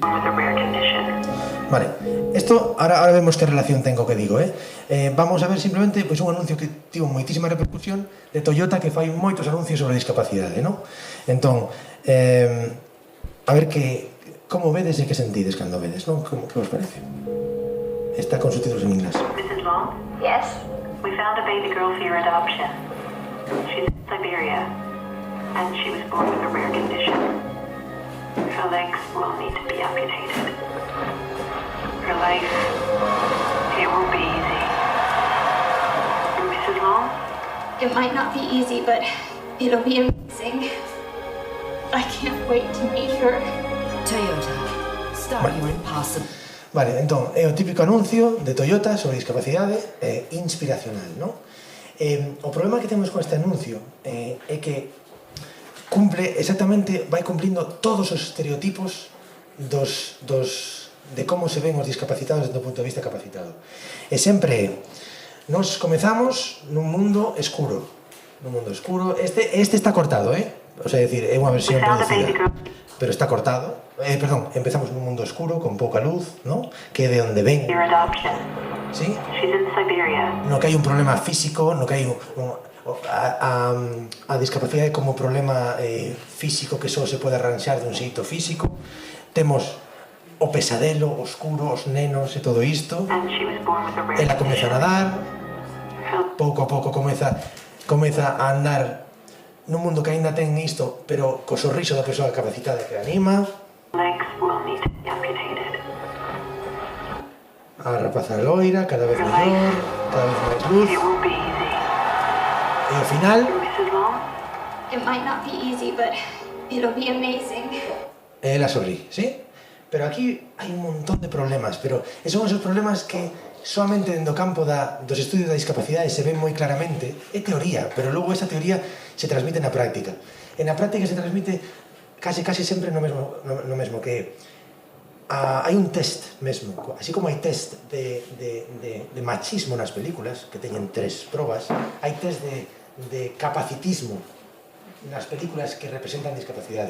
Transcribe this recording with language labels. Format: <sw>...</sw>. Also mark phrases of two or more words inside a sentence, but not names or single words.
<gl>Vale,</gl> <es>esto ahora</es> <gl>vemos que relación ten co que digo, vamos a ver simplemente un anuncio que tivo moitísima repercusión de Toyota, que fai moitos anuncios sobre discapacidade, non? Entón, a ver como vedes e que sentides cando vedes, non? Que vos parece? Está con subtítulos en inglés.</gl> <en>Mrs. Long? Yes? We found a baby girl for your adoption. She's in Siberia, and she was born with a rare condition. Her legs will need to be amputated. Her life, it won't be easy. Mrs. Long? It might not be easy, but it'll be amazing. I can't wait to meet her. Toyota. Start your impossible.</en> <gl>Vale, entón, é o típico anuncio de Toyota sobre discapacidade inspiracional, non? O problema que temos con este anuncio é que cumple exactamente, vai cumplindo todos os estereotipos de como se ven os discapacitados desde o punto de vista capacitado. E sempre nos comezamos nun mundo escuro. Este está cortado,</gl> <es>O sea,</es> <gl>é dicir, é unha versión reducida, pero está cortado. Perdón, empezamos nun mundo escuro, con pouca luz, ¿no? Que é de onde ven.</gl> <en>Your adoption.</en> <gl>¿Sí?</gl> <en>She's in Siberia.</en> <gl>No que hai un problema físico, no que hai a discapacidade como problema físico que só se pode arranxar dun xeito físico. Temos o pesadelo, o oscuro, os nenos e todo isto.</gl> <en>And she was born with a rare</en> <gl>Ela comeza a nadar, pouco a pouco comeza a andar nun mundo que aínda ten isto, pero co sorriso da persoa capacitada que a anima.</gl> <en>legs will need to be amputated.</en> <gl>A rapaza loira, cada vez mellor, cada vez máis luz.</gl> <en>It won't be easy.</en> <gl>E ao final,</gl> <en>Mrs. Long? It might not be easy, but it'll be amazing.</en> <gl>ela sorrí, ¿sí? Pero aquí hai un montón de problemas, pero son esos problemas que solamente dentro do campo dos estudios da discapacidade se ven moi claramente. É teoría, pero logo esa teoría se transmite na práctica. E na práctica se transmite casi sempre no mesmo que hai un test mesmo, así como hai test de machismo nas películas, que teñen 3 probas, hai test de capacitismo nas películas que representan discapacidade.</gl>